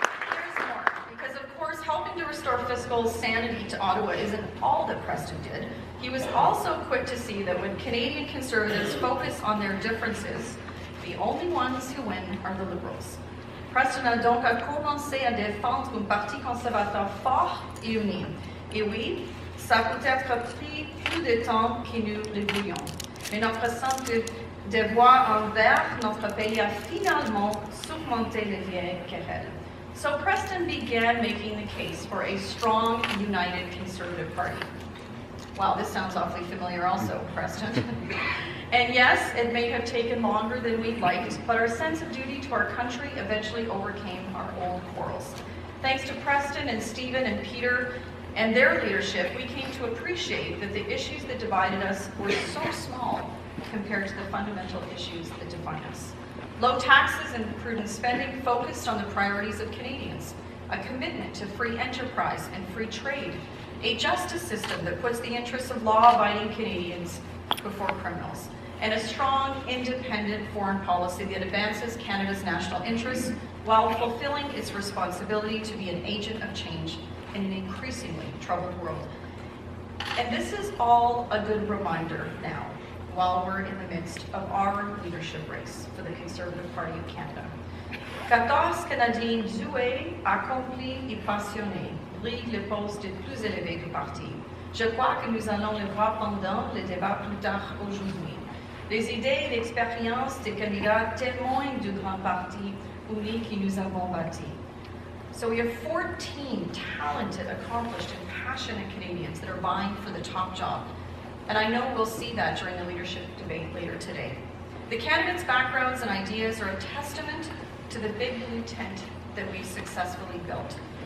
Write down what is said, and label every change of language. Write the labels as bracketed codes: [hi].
[en] Here's more, because of course helping to restore fiscal sanity to Ottawa isn't all that Preston did. He was also quick to see that when Canadian Conservatives focus on their differences, the only ones who win are the Liberals. [fr] Preston a donc commencé à défendre un parti conservateur fort et uni. Et oui, ça a peut-être pris plus de temps que nous le voulions. Mais notre sens de devoir envers notre pays a finalement surmonté les vieilles querelles. [en] So Preston began making the case for a strong, united Conservative Party. Wow, this sounds awfully familiar also, Preston. And yes, it may have taken longer than we'd liked, but our sense of duty to our country eventually overcame our old quarrels. Thanks to Preston and Stephen and Peter and their leadership, we came to appreciate that the issues that divided us were so small compared to the fundamental issues that define us. Low taxes and prudent spending focused on the priorities of Canadians, a commitment to free enterprise and free trade, a justice system that puts the interests of law-abiding Canadians before criminals, and a strong, independent foreign policy that advances Canada's national interests while fulfilling its responsibility to be an agent of change in an increasingly troubled world. And this is all a good reminder now, while we're in the midst of our leadership race for the Conservative Party of Canada. [fr] 14 Canadiens doués, accomplis et passionnés briguent le poste le plus élevé du parti. Je crois que nous allons le voir pendant le débat plus tard aujourd'hui. Les idées et l'expérience des candidats témoignent du grand parti uni que nous avons bâti. [en] So we have 14 talented, accomplished, and passionate Canadians that are vying for the top job. And I know we'll see that during the leadership debate later today. The candidates' backgrounds and ideas are a testament to the big blue tent that we've successfully built.